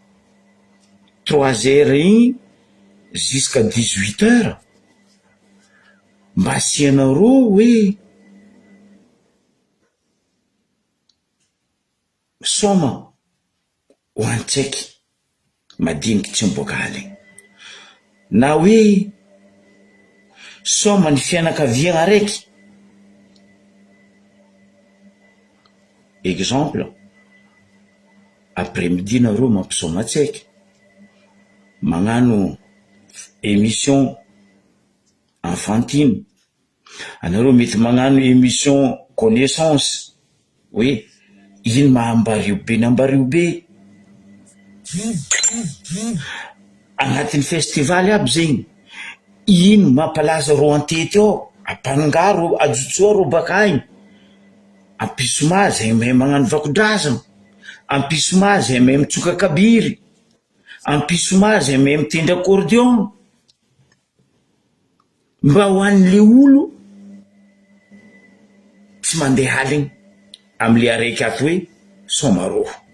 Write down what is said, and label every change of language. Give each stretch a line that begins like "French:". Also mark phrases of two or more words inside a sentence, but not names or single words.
Malagasy: 3 heures igny
French: jusqu'à 18 heures,
Malagasy: mba asianareo hoe soma ho antsaiky madiniky tsy miboaka haligny, na hoe soma ny fianakaviagna araiky. Exemple, après-midi nareo mampisoma antsaiky, magnano
French: émission enfantine,
Malagasy: anareo mety magnano
French: émission connaissance,
Malagasy: hoe ino mahambariobe ny Ambarigobe. Agnatin'ny festival aby zegny, ino mampalaza ro antety ao, ampanongaro ajotsoa ro baka agny, ampisoma zay mahay magnano vakodrazana, ampisoma zay mahay mitsoka kabiry, ampisoma zay mahay mitendry accordion, mba ho an'le olo tsy mandeha haligny am'le araiky ato hoe somaro.